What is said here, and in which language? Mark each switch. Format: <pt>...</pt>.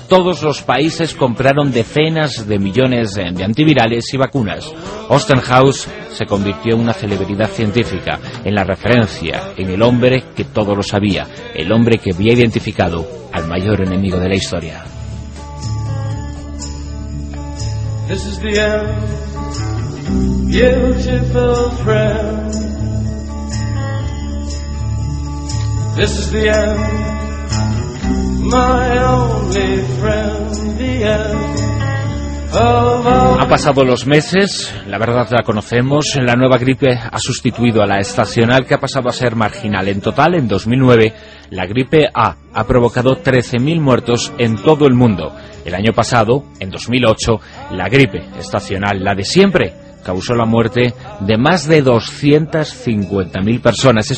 <es>Todos los países compraron decenas de millones de antivirales y vacunas. Osternhaus se convirtió en una celebridad científica, en la referencia, en el hombre que todo lo sabía, el hombre que había identificado al mayor enemigo de la historia.</es> <en>This is the end, beautiful friend. This is the end, my only friend, the end.</en> <es>Ha pasado los meses, la verdad la conocemos, la nueva gripe ha sustituido a la estacional, que ha pasado a ser marginal. En total, en 2009, la gripe A ha provocado 13.000 muertos en todo el mundo. El año pasado, en 2008, la gripe estacional, la de siempre, causó la muerte de más de 250.000 personas.</es>